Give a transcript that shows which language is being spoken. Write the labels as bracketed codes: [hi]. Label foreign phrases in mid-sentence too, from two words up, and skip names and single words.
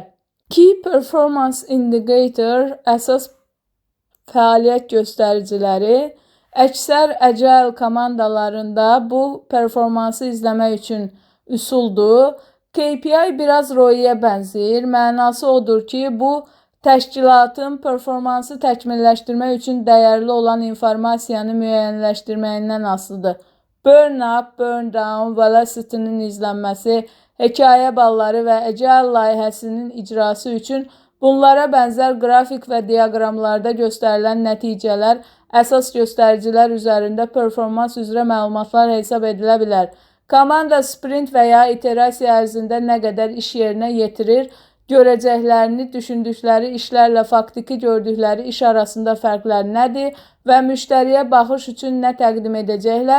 [en] Key Performance Indicator [az] əsas fəaliyyət göstəriciləri əksər Agile komandalarında bu performansı izləmək üçün üsuldur. KPI biraz ROI-yə bənzəyir. Mənası odur ki, bu təşkilatın performansı təkmilləşdirmək üçün dəyərli olan informasiyanı müəyyənləşdirməyindən asılıdır. [en] Burn-up, burn-down, [az] velocity-nin izlənməsi, hekayə balları və Agile layihəsinin icrası üçün bunlara bənzər qrafik və diaqramlarda göstərilən nəticələr əsas göstəricilər üzərində performans üzrə məlumatlar hesab edilə bilər. Komanda sprint və ya iterasiya ərzində nə qədər iş yerinə yetirir, görəcəklərini düşündükləri işlərlə faktiki gördükləri iş arasında fərqlər nədir və müştəriyə baxış üçün nə təqdim edəcəklər?